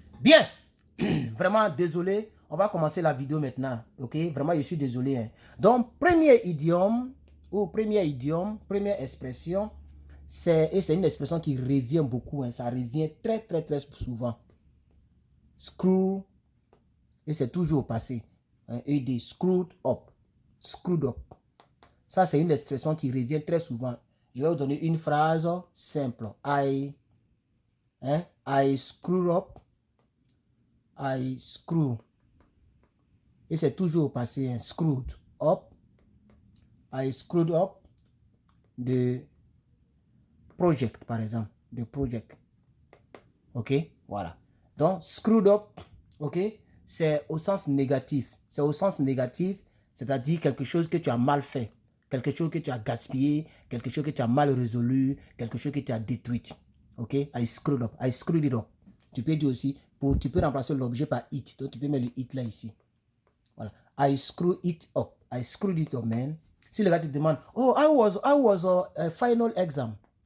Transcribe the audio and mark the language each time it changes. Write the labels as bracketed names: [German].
[French] Bien, vraiment désolé, on va commencer la vidéo maintenant, ok? Vraiment, je suis désolé. Hein. Donc, premier idiome, première expression, c'est une expression qui revient beaucoup, hein, ça revient très, très, très souvent. Screw, et c'est toujours au passé. Hein, et [English] screwed up, screwed up. [French] Ça, c'est une expression qui revient très souvent. Je vais vous donner une phrase simple. [English] I screw up. I screw. [French] Et c'est toujours au passé. Hein. [English] Screwed up. I screwed up. The project, [French] par exemple. [English] The project. [French] Ok? Voilà. Donc, screwed up. Ok? C'est au sens négatif. C'est au sens négatif, c'est-à-dire quelque chose que tu as mal fait. Quelque chose que tu as gaspillé, quelque chose que tu as mal résolu, quelque chose que tu as détruit. Ok? [English] I screwed up. I screwed it up. [French] Tu peux dire aussi, tu peux remplacer l'objet par it. Donc tu peux mettre le it là ici. Voilà. [English] I screwed it up. I screwed it up, man. [French] Si le gars te demande, [English] oh, I was a final exam.